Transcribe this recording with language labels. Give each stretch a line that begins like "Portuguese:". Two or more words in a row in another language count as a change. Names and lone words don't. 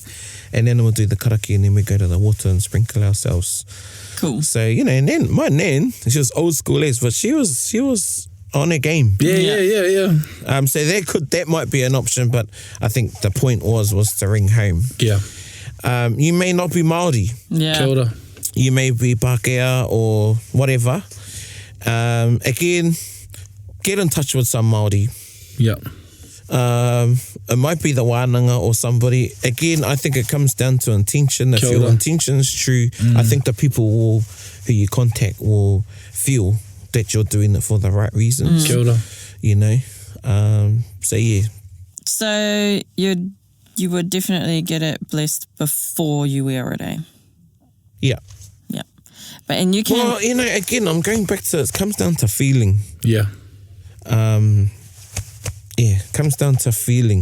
English: And Nana would do the karakia, and then we go to the water and sprinkle ourselves. Cool. So, you know, and then my nan, she was old school as, but she was on a game. Yeah. So that might be an option, but I think the point was to ring home. Yeah. You may not be Māori. Yeah.
Māori: Kia ora.
English: You may be Pākehā or whatever. Again, get in touch with some Māori. Yeah. It might be the wānanga or somebody. Again, I think it comes down to intention. If your intention is true, I think the people who you contact will feel that you're doing it for the right reasons.
Māori: Kia ora.
English: You know? So, yeah. So you would definitely get it blessed before you wear it, eh? Yeah. Yeah. And you can... Well, you know, again, I'm going back to, it comes down to feeling. Yeah. Yeah, it comes down to feeling.